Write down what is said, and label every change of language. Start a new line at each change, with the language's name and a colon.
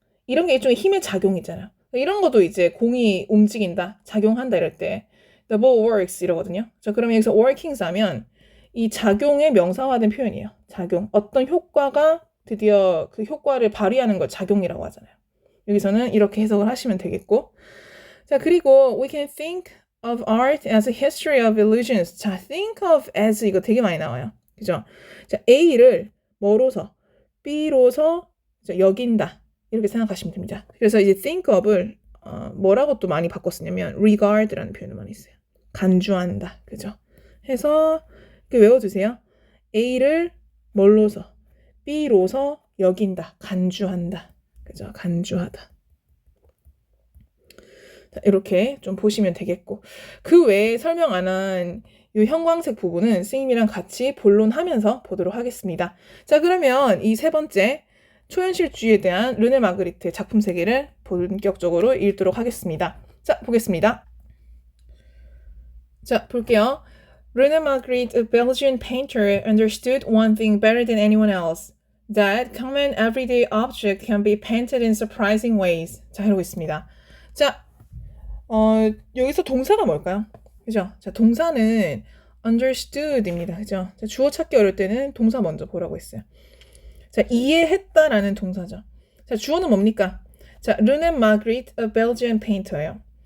Korean: 이런 게 일종의 힘의 작용이잖아요. 이런 것도 이제 공이 움직인다, 작용한다 이럴 때
English: the ball works
Korean: 이러거든요. 자, 그러면 여기서 workings 하면 이 작용의 명사화된 표현이에요. 작용. 어떤 효과가 드디어 그 효과를 발휘하는 걸 작용이라고 하잖아요. 여기서는 이렇게 해석을 하시면 되겠고. 자, 그리고
English: we can think of art as a history of illusions.
Korean: 자,
English: think of as
Korean: 이거 되게 많이 나와요. 그죠? 자, A를 뭐로서, B로서 여긴다. 이렇게 생각하시면 됩니다. 그래서 이제 think of을 뭐라고 또 많이 바꿨었냐면 regard라는 표현을 많이 써요. 간주한다. 그죠? 해서 이렇게 외워두세요. A를 뭘로서, B로서 여긴다. 간주한다. 그죠? 간주하다. 자, 이렇게 좀 보시면 되겠고 그 외에 설명 안 한 이 형광색 부분은 선생님이랑 같이 본론하면서 보도록 하겠습니다. 자, 그러면 이 세 번째 초현실주의에 대한 르네 마그리트의 작품 세계를 본격적으로 읽도록 하겠습니다. 자, 보겠습니다. 자, 볼게요.
English: René Magritte, a Belgian painter, understood one thing better than anyone else. That common everyday object can be painted in surprising ways.
Korean: 자, 이러고 있습니다. 자, 여기서 동사가 뭘까요? 그죠? 자, 동사는 understood입니다. 그죠? 자, 주어 찾기 어려울 때는 동사 먼저 보라고 했어요. 자, 이해했다라는 동사죠. 자, 주어는 뭡니까? 자, René Magritte,
English: a Belgian painter
Korean: 예요.